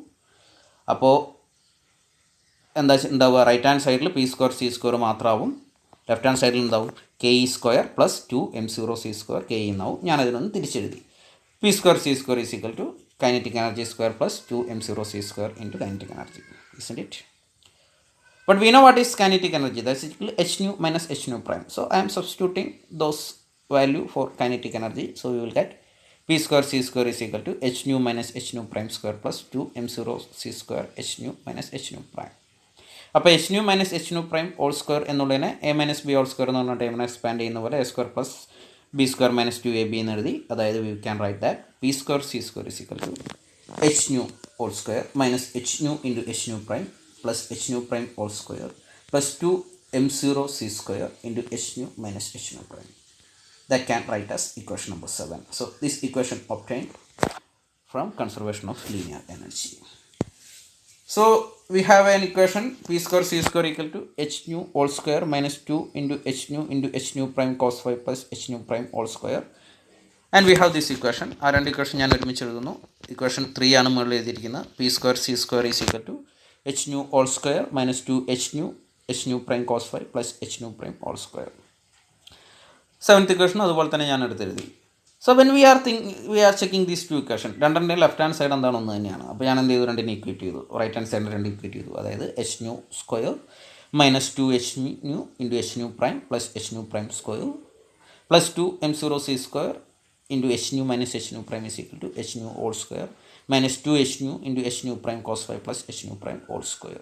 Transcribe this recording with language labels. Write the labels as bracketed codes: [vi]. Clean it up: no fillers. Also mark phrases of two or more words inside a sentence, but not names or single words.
[ml] അപ്പോൾ എന്താ ഉണ്ടാവുക? [en] right hand [ml] സൈഡിൽ [en] p square c square [ml] മാത്രമാവും, [en] left hand [ml] സൈഡിൽ എന്താവും? [en] KE square plus 2 m0 c square KE [ml] എന്നാവും. ഞാനതിനൊന്ന് തിരിച്ചെഴുതി. [en] p square c square is equal to kinetic energy square plus 2 m0 c square into kinetic energy, isn't it? But we know what is kinetic energy. That's equal to h nu minus h nu prime. So I am substituting those value for kinetic energy. So we will get p square c square is equal to h nu minus h nu prime square plus 2 m0 c square h nu minus h nu prime. [ml] അപ്പോൾ [en] h nu minus h nu prime whole square [ml] എന്നുള്ളതിനെ [en] a minus b whole square [ml] എന്ന് പറഞ്ഞ ടൈമിനെ എക്സ്പാൻഡ് ചെയ്യുന്ന പോലെ [en] a square plus b square minus 2ab [ml] എന്ന് എഴുതി. [en] അതായത് we can write that p square c square is equal to h nu whole square minus h nu into h nu prime plus h nu prime whole square plus 2 m0 c square into h nu minus h nu prime. That can write as equation number 7. So this equation obtained from conservation of linear energy. So we have an equation p square c square equal to h nu whole square minus 2 into h nu prime cos 5 plus h nu prime whole square. And we have this equation. [ml] ആ രണ്ട് ഇക്വേഷൻ ഞാൻ ഒരുമിച്ച് എഴുതുന്നു. ഇക്വേഷൻ 3 ആണ് മുകളിൽ എഴുതിയിരിക്കുന്നത്. [en] p square c square is equal to h nu whole square minus 2 h nu h nu prime cos phi plus h nu prime whole square. seventh equation [ml] അതുപോലെ തന്നെ ഞാൻ എടുത്തെഴുതി. [en] so when we are checking these two equation, [ml] രണ്ടിൻ്റെയും [en] left hand side [ml] എന്താണ് ഒന്ന് തന്നെയാണ്. അപ്പോൾ ഞാൻ എന്ത് ചെയ്തു, രണ്ടിനെ ഇക്വേറ്റ് ചെയ്തു. [en] right hand [ml] സൈഡിൽ രണ്ട് ഇക്വേറ്റ് ചെയ്തു. അതായത് [en] h nu square minus 2h nu into h nu prime plus h nu prime square plus 2m0c square into h nu minus h nu prime is equal to h nu whole square minus 2h nu into h nu prime cos five plus h nu prime whole square.